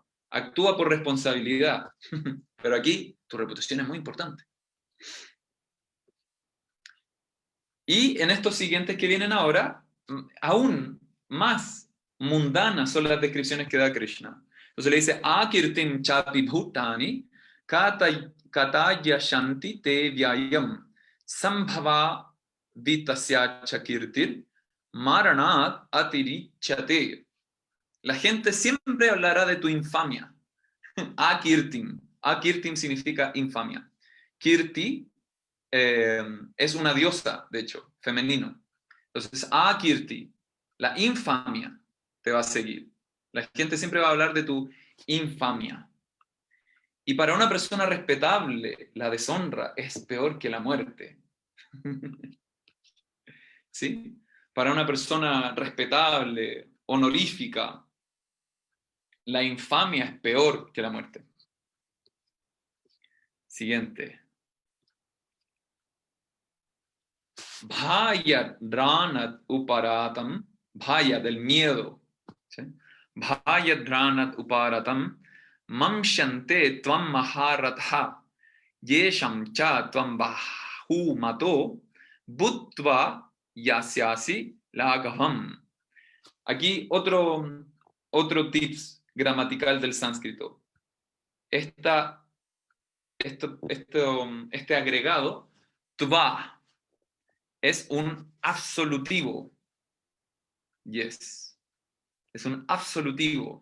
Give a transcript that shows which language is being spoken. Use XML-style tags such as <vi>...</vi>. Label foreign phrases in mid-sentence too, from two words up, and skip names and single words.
<es>Actúa por responsabilidad. Pero aquí tu reputación es muy importante. Y en estos siguientes que vienen ahora, aún más mundanas son las descripciones que da Krishna. Entonces le dice,</es> <sa>Akirtim chapi bhutani kataya shanti te vyayam sambhava vitasya chakirtir maranat atirichate.</sa> <es>La gente siempre hablará de tu infamia. Akirtim. Akirtim significa infamia. Kirti es una diosa, de hecho, femenino. Entonces, Akirti, la infamia te va a seguir. La gente siempre va a hablar de tu infamia. Y para una persona respetable, la deshonra es peor que la muerte. ¿Sí? Para una persona respetable, honorífica, la infamia es peor que la muerte. Siguiente.</es> <sa>Bhaya dranat uparatam, bhaya</sa> <es>del miedo. ¿Sí?</es> <sa>Bhaya dranat uparatam, mamshante tvam maharatha, yesham cha tvam bahu mato, bhutva yasyasi lagavam.</sa> <es>Aquí otro tips gramatical del sánscrito. Este agregado, tva, es un absolutivo. Yes. Es un absolutivo.</es>